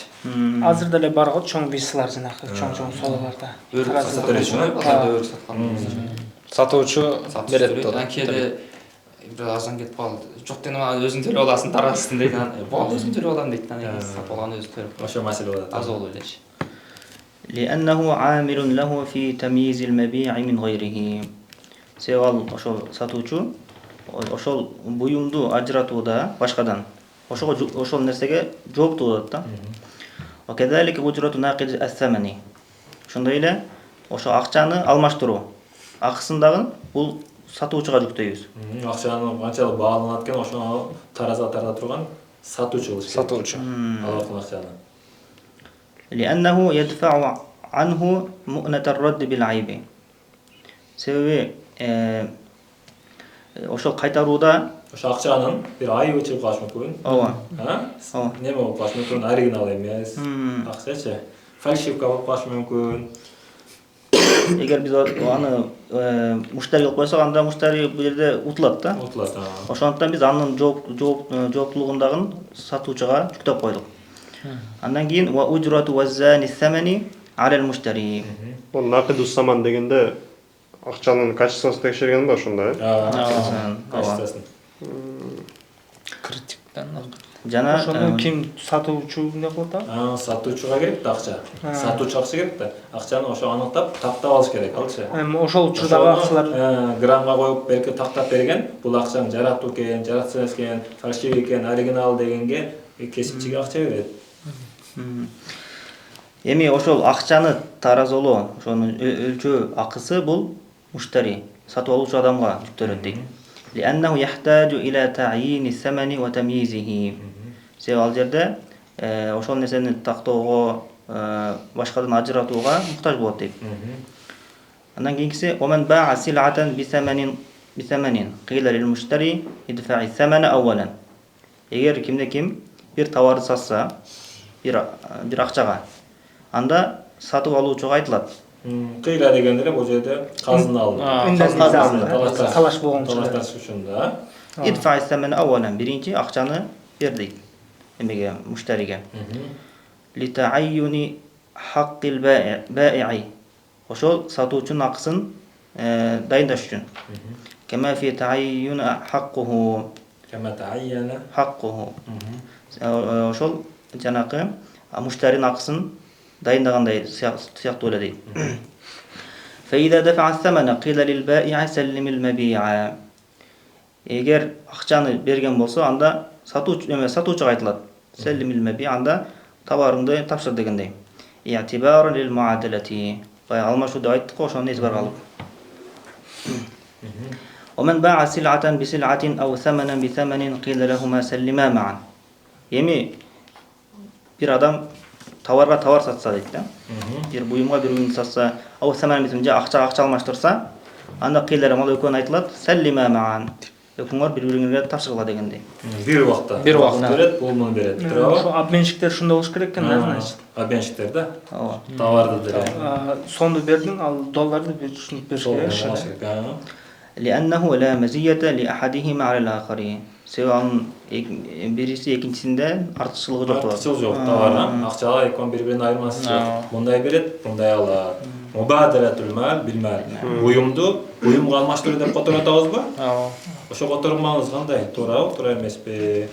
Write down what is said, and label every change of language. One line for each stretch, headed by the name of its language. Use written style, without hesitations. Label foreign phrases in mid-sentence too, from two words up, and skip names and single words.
Kyrgyz: Азыр деле бар го чоң весилар жанакы чоң сооларда. Сатуучу берет да. Кээде бир азан кетип калды. Жок дегенде мага өзүң төлөп аласың, тарасын дейт. Болду өзүң төлөп алам дейт. Сатып алган өзү төлөп. Ошо маселе болот. Аз болду элечи.
Arabic: لأنه عامل له في تمييز المبيع من غيره.
Kyrgyz: Себеби ошол сатуучу ошол буюмду ажыратууда башкадан ошол нерсеге жооптуу болот да.
Arabic: وكذلك أجرة ناقد الثمن.
Kyrgyz: Ошондой эле ошо акчаны алмаштыруу акысын дагы бул сатуучуга жүктөйбүз. Акчаны канчалык бааланат экен, ошону тараза тарта турган сатуучу болуш керек. Сатуучу. Алган акчаны.
Arabic: لأنه يدفع عنه مؤنة الرد بالعيب.
Kyrgyz: Себеби ошол кайтарууда Ошо акчанын бир айыбы чыгып калышы мүмкүн. ооба. Неме болуп калышы мүмкүн, оригинал эмес. Акчачы. Фальшивка болуп калышы мүмкүн. Эгер биз аны муштари кылып койсок, анда муштари бул жерде утулат да. Утулат. Ошондуктан биз анын жооптуулугун дагы сатуучуга жүктөп койдук. Андан кийин
Arabic: وأجرة وزان الثمن على المشتري.
Kyrgyz: Бул
Arabic: ناقد الثمن
Kyrgyz: дегенде акчанын качествосын текшерген ба ошондой? Качествосын. Критиктен. Жана ошондон ким сатуучу эмне кылат а? Сатуучуга керек да акча. Сатуучу акча керек да. Акчаны ошо аныктап, тактап алыш керек, алчы. Ошол учурдагы акчалар граммга коюп берке тактап берген, бул акчаны жараттуу экен, жаратсыз экен, фальшив экен, оригинал дегенге кесипчиге акча берет. Эми ошол акчаны таразолоо, ошону өлчөө акысы бул муштари, сатып алуучу адамга жүктөлөт дейт.
Arabic: لأنه يحتاج إلى تعيين الثمن وتمييزه.
Kyrgyz: Себеби ал жерде ошол нерсени тактоого, башкадан ажыратууга муктаж болот дейт.
Arabic: Андан кийинкиси ومن باع سلعة بثمن قيل للمشتري ادفع الثمن أولا.
Kyrgyz: Эгер кимде ким бир товарды сатса, бир акчага, анда сатып алуучуга айтылат. Кыйла дегенде бул жерде казына алды. талаш болгон талаш ушунда.
Arabic: ادفع الثمن أولا.
Kyrgyz: Биринчи акчаны бер дейт эмеге, муштариге.
Arabic: لتعين حق البائع.
Kyrgyz: Ошол сатуучунун акысын дайындаш үчүн.
Arabic: كما في تعين حقه. كما تعين حقه.
Kyrgyz: Ошол жанакы муштаринин акысын дайындагандай сыяктуу эле дейт.
Arabic: فإذا دفع الثمن قيل للبائع سلم المبيع.
Kyrgyz: Эгер акчаны берген болсо, анда сатуучуга айтылат.
Arabic: سلم المبيع,
Kyrgyz: анда товарыңды тапшыр дегендей.
Arabic: اعتبارا للمعادلة.
Kyrgyz: Алмашуу деп айттык го, ошону эсберге алып.
Arabic: ومن باع سلعة بسلعة أو ثمنا بثمن قيل لهما سلما معا.
Kyrgyz: Эми бир адам товарга товар сатса дейт да. Бир буюмга бир буюмду сатса, ау саман битим же акча алмаштырса, анда кыйлар мал экөөнү айтылат,
Arabic: سلما معا.
Kyrgyz: экөөңөр бири-бириңерге тапшыргыла дегендей. Бир убакта. Бир убакта берет, бул муну берет. Ошо Туурабы? обменщиктер ушундай болуш керек экен да, значит. Обменщиктер да. Ооба. Товарды деле. Сомду бердиң, ал долларды бир ушинтип бериш керек.
Arabic: لأنه لا مزية لأحدهما على الآخر.
Kyrgyz: Себеби анын бириси экинчисинде артыкчылыгы жок болот. Артыкчылыгы жок товардан. Акчага экөө бири-биринин айырмасы жок. Мындай берет, мындай алат.
Arabic: مبادلة المال بالمال.
Kyrgyz: Буюмду буюмга алмаштыруу деп которуп атабызбы? Ошо котормаңыз кандай? Туурабы, туура эмеспи?